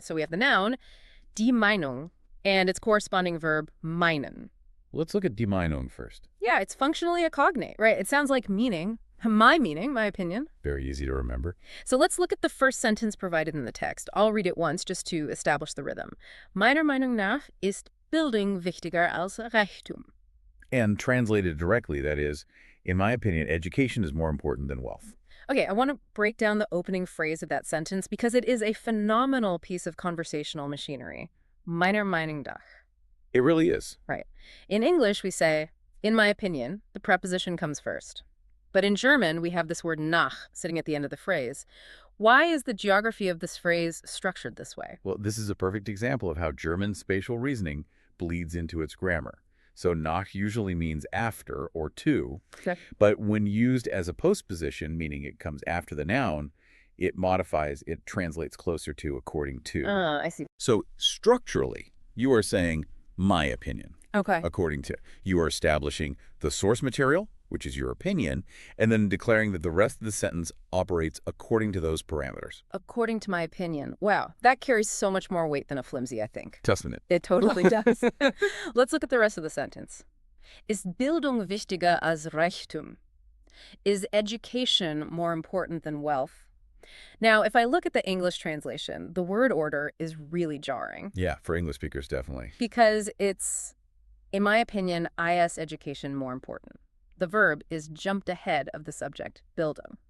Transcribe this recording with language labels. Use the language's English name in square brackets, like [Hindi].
[English] So we have the noun, die Meinung, and its corresponding verb, meinen. Let's look at die Meinung first. Yeah, it's functionally a cognate, right? It sounds like meaning. My meaning, my opinion. Very easy to remember. So let's look at the first sentence provided in the text. I'll read it once just to establish the rhythm. [German] Meiner Meinung nach ist Bildung wichtiger als Reichtum. [English] And translated directly, that is, in my opinion, education is more important than wealth. Okay, I want to break down the opening phrase of that sentence because it is a phenomenal piece of conversational machinery. [German] Meiner Meinung nach. [English] It really is. Right. In English, we say, in my opinion, the preposition comes first. But in German, we have this word nach sitting at the end of the phrase, Why is the geography of this phrase structured this way? Well, this is a perfect example of how German spatial reasoning bleeds into its grammar. So nach usually means after or to, Okay. but when used as a postposition, meaning it comes after the noun, it translates closer to according to. I see. So structurally, you are saying my opinion, Okay. according to. You are establishing the source material, which is your opinion, and then declaring that the rest of the sentence operates according to those parameters. According to my opinion. Wow, that carries so much more weight than a flimsy, I think. Testament. It totally does. Let's look at the rest of the sentence. [German] Ist Bildung wichtiger als Reichtum? [English] Is education more important than wealth? Now, if I look at the English translation, the word order is really jarring Yeah, for English speakers, definitely. because it's, in my opinion, IS education more important. The verb is jumped ahead of the subject, Bildung.